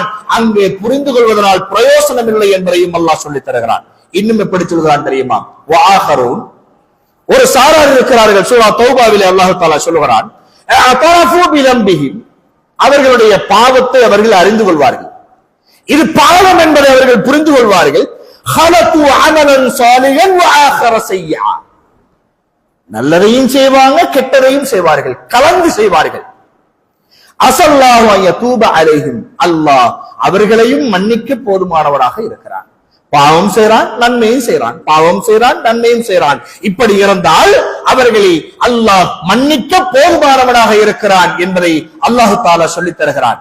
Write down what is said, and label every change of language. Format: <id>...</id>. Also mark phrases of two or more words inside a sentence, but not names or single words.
<ta>அங்கே புரிந்து கொள்வதனால் பிரயோசனம் இல்லை என்பதையும் அல்லாஹ் சொல்லித் தருகிறான். இன்னும் எப்படி சொல்கிறான் தெரியுமா? வஆஹரூன், ஒரு சாரார் இருக்கிறார்கள். சூரா தௌபாவிலே அல்லாஹ் தஆலா சொல்கிறான்,</ta> <ar>اعترفوا بذنوبهم,</ar> <ta>அவர்களுடைய பாவத்தை அவர்கள் அறிந்து கொள்வார்கள். இது பாவம் என்பதை அவர்கள் புரிந்து கொள்வார்கள்.</ta> <ar>خلقوا عملا صالحا واخر سيئا,</ar> <ta>நல்லதையும் செய்வாங்க, கெட்டதையும் செய்வார்கள், கலந்து செய்வார்கள்.</ta> <ar>عسى الله أن يتوب عليهم,</ar> <ta>அல்லாஹ் அவர்களையும் மன்னிக்க போதுமானவராக இருக்கிறான். பாவம் செய்றான், நன்மையும் செய்றான், பாவம் செய்றான், நன்மையும் செய்றான். இப்படி இருந்தால் அவர்களை அல்லாஹ் மன்னிக்க போதுமானவனாக இருக்கிறான் என்பதை அல்லாஹ் தஆலா சொல்லித் தருகிறான்.</ta>